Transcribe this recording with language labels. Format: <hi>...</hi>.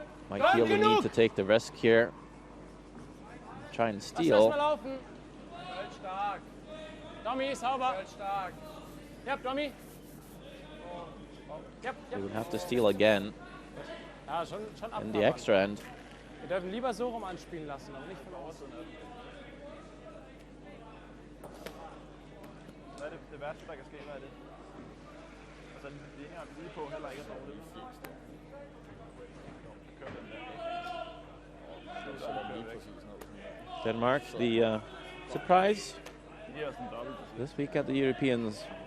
<en>Mike Heel will need to take the risk here. Try and steal. He would have to steal again in the extra end.</en> <de>Wir dürfen lieber so rum anspielen lassen, aber nicht von außen.</de> <da>Hvad er det værste, der kan ske? Hvad er det? Altså, linjer lige på heller ikke er dårligt.</da> <en>Denmark, the surprise this week at the Europeans.</en>